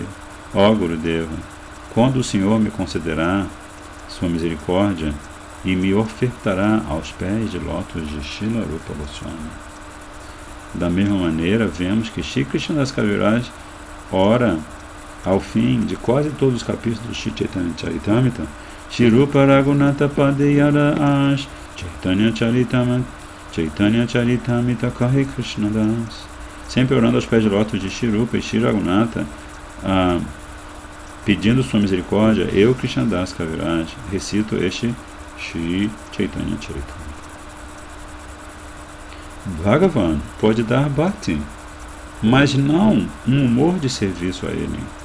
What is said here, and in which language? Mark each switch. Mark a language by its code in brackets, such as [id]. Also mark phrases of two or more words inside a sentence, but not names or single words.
[pt] Ó Gurudeva, quando o Senhor me concederá sua misericórdia e me ofertará aos pés de lótus de Srila Rupa Goswami. Da mesma maneira, vemos que Shri Krishnadas Kaviraj ora ao fim de quase todos os capítulos do Shri Chaitanya Charitamrita: [bn] শ্রী রূপ রঘুনাথ পদয়ার আশ চৈতন্য চরিতামৃত কহি কৃষ্ণদাস. [pt] Sempre orando aos pés de lótus de Shri Rupa e Shri Raghunatha, pedindo sua misericórdia, eu, Krishnadas Kaviraj, recito este Shri Chaitanya Charitamrita. Bhagavan pode dar bhakti, mas não um humor de serviço a ele.